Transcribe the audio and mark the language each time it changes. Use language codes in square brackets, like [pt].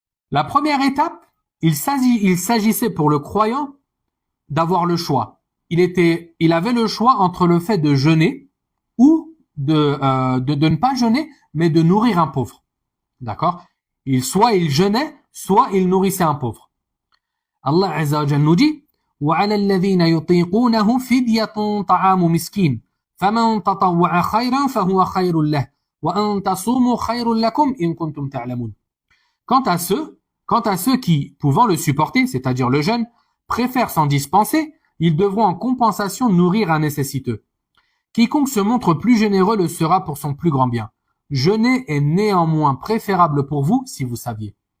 [fr] La première étape, il s'agissait pour le croyant d'avoir le choix. Il avait le choix entre le fait de jeûner ou de ne pas jeûner, mais de nourrir un pauvre. D'accord? Soit il jeûnait, soit il nourrissait un pauvre. [ar] Allah Azza wa Jalla [fr] nous dit [ar] وَعَلَى الَّذِينَ يُطِيقُونَهُ فِدْيَةٌ طَعَامُ مِسْكِينٍ فَمَنْ تَطَوَّعَ خَيْرًا فَهُوَ خَيْرٌ لَهُ وَأَنْ تَصُومُوا خَيْرٌ لَكُمْ إِن كُنتُمْ تَعْلَمُونَ. [fr] Quant à ceux qui, pouvant le supporter, c'est-à-dire le jeûne, préfèrent s'en dispenser, ils devront en compensation nourrir un nécessiteux. Quiconque se montre plus généreux le sera pour son plus grand bien. Jeûner est néanmoins préférable pour vous si vous saviez.